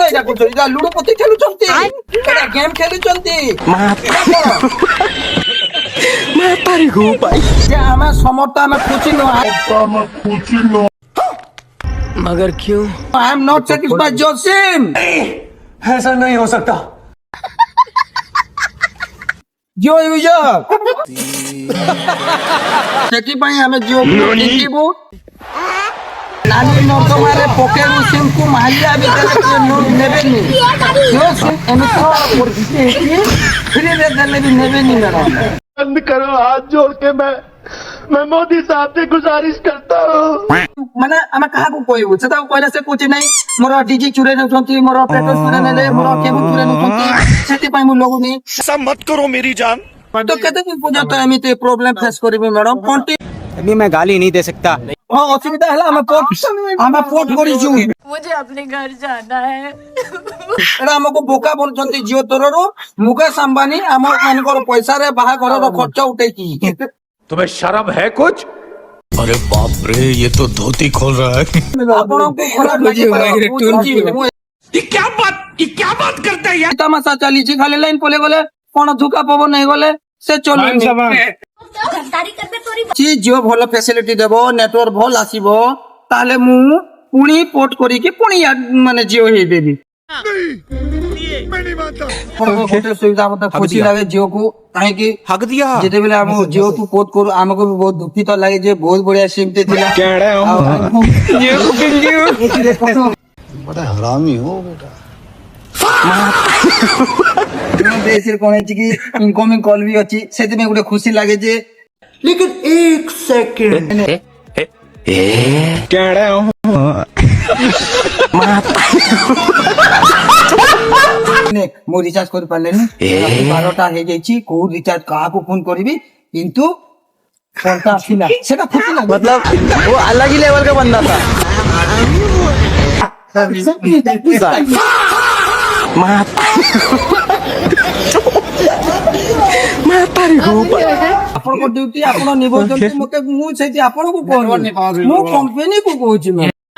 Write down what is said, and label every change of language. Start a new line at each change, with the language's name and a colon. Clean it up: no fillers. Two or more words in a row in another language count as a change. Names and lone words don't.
Odia: ଏଇଟା କରୁଛନ୍ତି ଏଇଟା ଲୁଡୁ ପତି ଖେଳୁଛନ୍ତି ଏଇଟା ଗେମ୍ ଖେଳୁଛନ୍ତି ଆମେ ସମସ୍ତ ଆମେ ଖୁସି ନୁହଁ
Hindi: मगर क्यों?
English: I am not satisfied जोसिम
Hindi: ऐसा नहीं हो सकता।
Odia: जियो यूजर ସେଥିପାଇଁ ଆମେ ଜିଓକୁ କିଣିବୁ ନାଲି ନର୍ଦ୍ଦମାରେ ପକେଇବୁ ସିମକୁ ମାହାଳିଆ ଭିତରେ କିଏ ନେବେନି ଜିଓ ସିମ୍ ଏମିତି ଫ୍ରିରେ ଦେଲେ ବି ନେବେନି ମ୍ୟାଡ଼ାମ
Hindi: बंद करो हाथ जोड़ के मैं मोदी साहब से गुजारिश करता हूँ
Odia: ମାନେ ଆମେ କାହାକୁ କହିବୁ ସେଟାକୁ କହିଲେ ସେ କହୁଛି ନାଇଁ ମୋର ଡିଜି ଚୁରେଇ ନେଉଛନ୍ତି ମୋର ପେଟ୍ରୋଲ ଚୁରେଇ ନେଲେ ମୋର କେବୁଲ ଚୁରେଇ ନେଉଛନ୍ତି ସେଥିପାଇଁ ମୁଁ ଲଗୁନି
Hindi: ऐसा मत करो मेरी जान
Odia: ତ କେତେ ଦିନ ପର୍ଯ୍ୟନ୍ତ ଏମିତି
English: problem face
Odia: କରିବି ମ୍ୟାଡ଼ାମ କଣ୍ଟି
Hindi: अभी मैं गाली नहीं दे सकता।
Odia: ହଁ ଅସୁବିଧା ହେଲା ଆମେ ପୋର୍ଟ କରିଛୁ
Hindi: मुझे अपने घर जाना है।
Odia: ଏଇଟା ଆମକୁ ବୋକା ବନୁଛନ୍ତି ଜିଓ ତରଫରୁ ମୁକେଶ ଅମ୍ବାନୀ ଆମ ମାନଙ୍କର ପଇସାରେ ବାହାଘରର ଖର୍ଚ୍ଚ ଉଠେଇକି
Hindi: तुम्हें शर्म है कुछ अरे बाप रे ये तो धोती खोल रहा है।
Odia: ଆପଣଙ୍କୁ ଖରାପ ଲାଗିପାରେ
Hindi: ये क्या बात करता है यार
Odia: ତାମାସା ଚାଲିଛି ଖାଲି ଲାଇନ ପଳେଇ ଗଲେ କଣ ଧୁକା ପବନ ହେଇଗଲେ ସେ ଚଲୁନି ଜିଓ ଭଲ ଫ୍ୟାସିଲିଟି ଦେବ ନେଟୱାର୍କ ଭଲ ଆସିବ ତାହେଲେ ମୁଁ ପୁଣି ପୋର୍ଟ କରିକି ପୁଣି ମାନେ ଜିଓ ହେଇଦେବି ଗୋଟେ ସୁବିଧା ମତେ ଖୁସି ଲାଗେ ଜିଓକୁ କାହିଁକି
Hindi: हक दिया।
Odia: ଯେତେବେଳେ ଆମ ଜିଓକୁ ପୋର୍ଟ କରୁ ଆମକୁ ବି ବହୁତ ଦୁଃଖିତ ଲାଗେ ଯେ ବହୁତ ବଢିଆ ସିମ୍ ଟେ ଥିଲା
Hindi: बड़ा हरामी हो बेटा।
Odia: ଦେଶରେ କଣ ହେଇଛି କି
English: incoming call
Odia: ବି ଅଛି ସେଥିପାଇଁ ଗୋଟେ ଖୁସି ଲାଗେ ଯେ
Hindi: लेकिन एक सेकंड
Odia: ମୁଁ ରିଚାର୍ଜ କରିପାରିଲିନି 12ଟା ହେଇଯାଇଛି କୋଉ ରିଚାର୍ଜ କାହାକୁ ଫୋନ କରିବି କିନ୍ତୁ ଫୋନଟା ଆସିଲା ସେଟା ଖୁସି ଲାଗେ
Hindi: मतलब वो अलग ही लेवल का बंदा था।
Odia: ଆପଣଙ୍କ ଡ୍ୟୁଟି ଆପଣ ନିଭାଉଛନ୍ତି ମତେ ମୁଁ ସେଇଠି ଆପଣଙ୍କୁ କହୁନି ମୁଁ କମ୍ପାନୀ କୁ କହୁଛି ମୁଁ